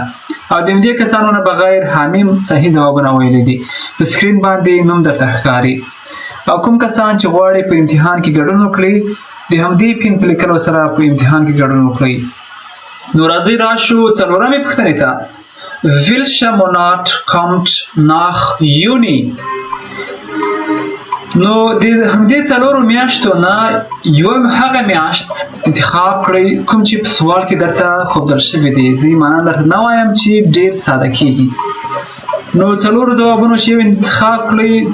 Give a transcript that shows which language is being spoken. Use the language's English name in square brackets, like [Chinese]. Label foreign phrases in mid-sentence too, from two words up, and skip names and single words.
[Pashto] او د همدې کسانو نه بغیر حمیم صحیح ځوابونه ویلي دي. په سکرین باندې نوم درته ښکاري. او کوم کسان چې غواړي په امتحان کې ګډون وکړي د همدې پین په لیکلو سره په امتحان کې ګډون وکړئ. نو راځئ راشو څلورمې پوښتنې ته. [German] Welcher Monat kommt nach Juni؟ [Pashto] نو د همدې څلورو میاشتو نه یو هغه میاشت انتخاب کړئ کوم چې په سوال کې درته ښودل شوي دي. زه معنا درته نه وایم چې ډېر ساده کېږي. نو څلورو ځوابونو چې یو انتخاب کړئ.